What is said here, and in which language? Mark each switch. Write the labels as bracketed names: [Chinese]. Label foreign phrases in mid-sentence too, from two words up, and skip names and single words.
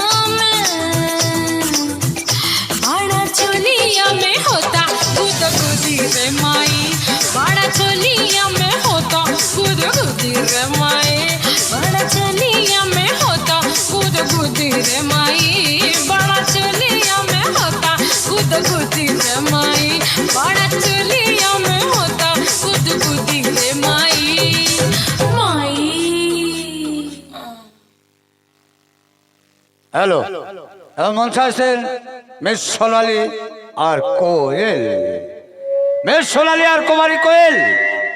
[Bhojpuri] में होता गुदगुदी रे माई बड़ा चलिया में होता गुदगुदी रे माई बड़ा चलिया में होता गुदगुदी रे माई बड़ा चलिया में होता गुदगुदी रे माई बड़ा चलिया में होता गुदगुदी रे माई माई [Bangla] हेलो মঞ্চে আছেন মিস সোনালী আর কোয়েল মিস সোনালী আর কুমারী কোয়েল